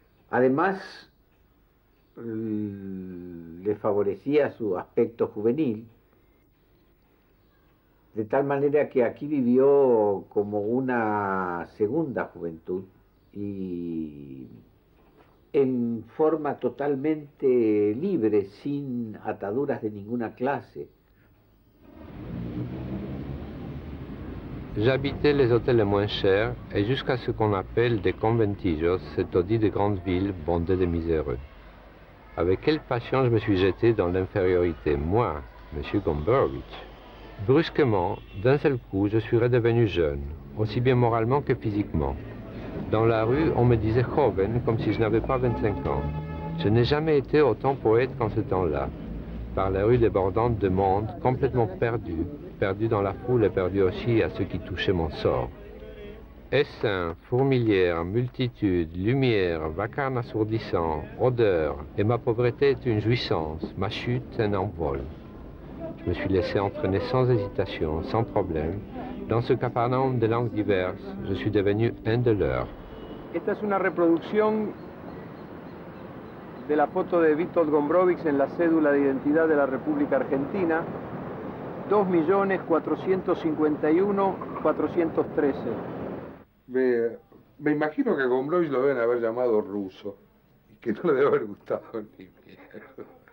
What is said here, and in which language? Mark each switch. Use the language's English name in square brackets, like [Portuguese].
[Spanish] Además, le favorecía su aspecto juvenil, de tal manera que aquí vivió como una segunda juventud y en forma totalmente libre, sin ataduras de ninguna clase. [French] J'habitais les hôtels les moins chers et jusqu'à ce qu'on appelle des conventillos, ce taudis de grandes villes bondées de miséreux. Avec quelle passion je me suis jeté dans l'infériorité, moi, M. Gombrowicz. Brusquement, d'un seul coup, je suis redevenu jeune, aussi bien moralement que physiquement. Dans la rue, on me disait joven, comme si je n'avais pas 25 ans. Je n'ai jamais été autant poète qu'en ce temps-là, par la rue débordante de monde, complètement perdu dans la foule et perdu aussi à ceux qui touchaient mon sort. Essaim, fourmilière, multitude, lumière, vacarme assourdissant, odeur, et ma pauvreté est une jouissance, ma chute un envol. Je me suis laissé entraîner sans hésitation, sans problème. Dans ce capharnaüm de langues diverses, je suis devenu un de leurs. [Spanish] Esta es una reproducción de la foto de Witold Gombrowicz en la cédula de identidad de la República Argentina, 2.451.413. Me imagino que a Gombrowicz lo deben haber llamado ruso y que no le debe haber gustado ni mierda.